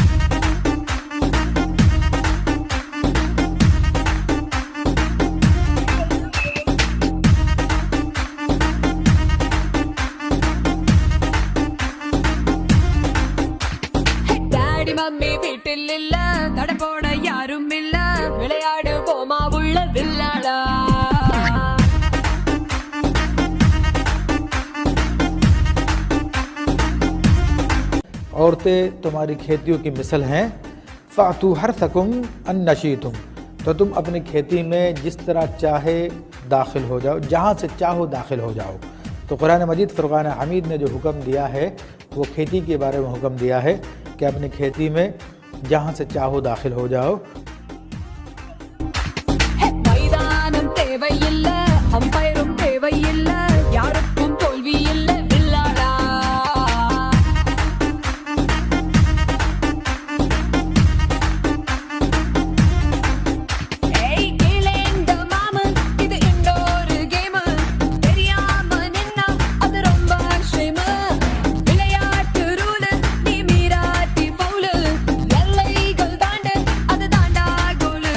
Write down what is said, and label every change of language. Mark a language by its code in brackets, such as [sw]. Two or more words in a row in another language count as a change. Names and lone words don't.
[en] daddy mummy [ta] வீட்டில் இல்ல, தடை போட யாரும் இல்ல, விளையாடு போமா உள்ள வில்லாடா। [hi] औरतें तुम्हारी खेतियों की मिसल हैं, [ar] فأتوا حرثكم أنى شئتم, [hi] तो तुम अपनी खेती में जिस तरह चाहे दाखिल हो जाओ, जहाँ से चाहो दाखिल हो जाओ। तो कुरान मजीद फुरक़ान हमीद ने जो हुक्म दिया है वो खेती के बारे में हुक्म दिया है कि अपनी खेती में जहाँ से चाहो दाखिल हो जाओ। [ta] மைதானம் தேவையில்ல, அம்பயரும் தேவையில்ல, யாருக்கும் தோல்வி இல்ல வில்லாடா। ஏய் கீழேந்த மாமன், இது இன்னொரு கேம், தெரியாம நின்னா அது ரொம்ப ஷேம், விளையாட்டு ரூல் நீ மீறாட்டி ஃபவுல், எல்லைகள் தாண்டு அது தாண்டா கோல்।